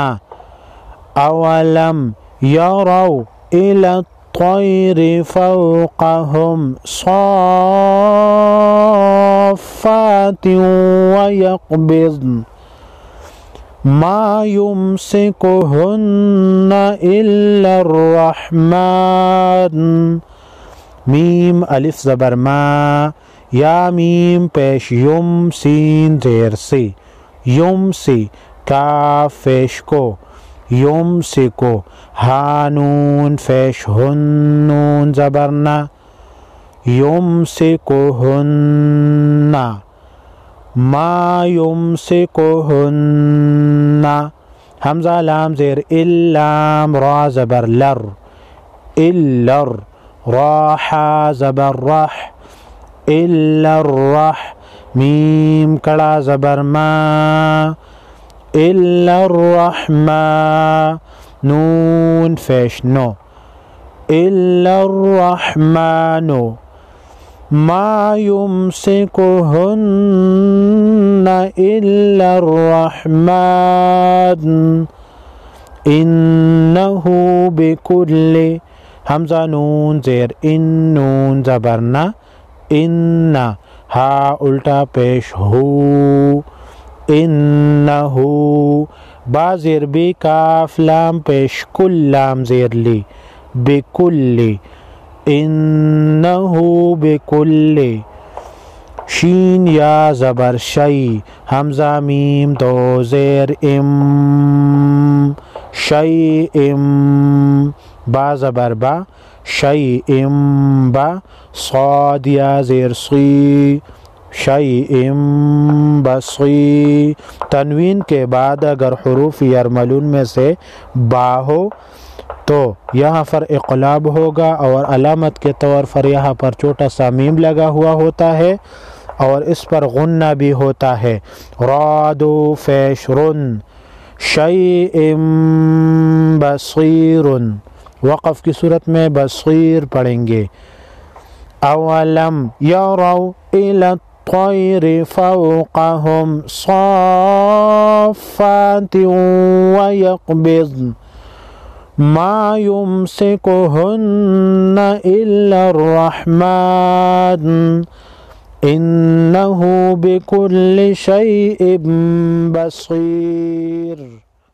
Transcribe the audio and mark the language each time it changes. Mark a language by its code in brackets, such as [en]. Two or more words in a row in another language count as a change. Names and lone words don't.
[ar] اولم یروا الی الطیر فوقہم صافات ویقبضن ما یمسکہن الا [ur] الرحمن، میم الف زبر ما، یا میم پیش یم، سین زیر سی، یم سی، کاف پیش کو، یم سکو، ہانون پیش ہن، نون زبر نا، یم سکوہن، ما یم سکوہن، حمزہ لام زیر اللام، را زبر لر، الر، راح زبر رح إلا الرح میم کڑا زبر ما [ar] إلا الرحمن [ur] نون فیش نو [ar] إلا الرحمن ما يمسكهن إلا الرحمن إنه بكل [ur] حمزہ نون زیر ان نون زبرنا ان ہا الٹا پیش ہو انہو با زیر بی کاف لام پیش کل لام زیر لی بکلی انہو بکلی شین یا زبر شی حمزہ میم دو زیر ام شی ام با زبر با شی ام با صاد یا زیر صی شی ام بصی تنوین کے بعد اگر حروف یرملون میں سے با ہو تو یہاں پر اقلاب ہوگا اور علامت کے طور پر یہاں پر چھوٹا سا میم لگا ہوا ہوتا ہے اور اس پر غنہ بھی ہوتا ہے رادو فیش رن [ar] شیء بصیر [ur] وقف کی صورت میں بصیر پڑھیں گے [ar] اولم یروا الی الطیر فوقهم صافات ویقبضن ما يمسكهن إلا الرحمن إنه بكل شيء بصير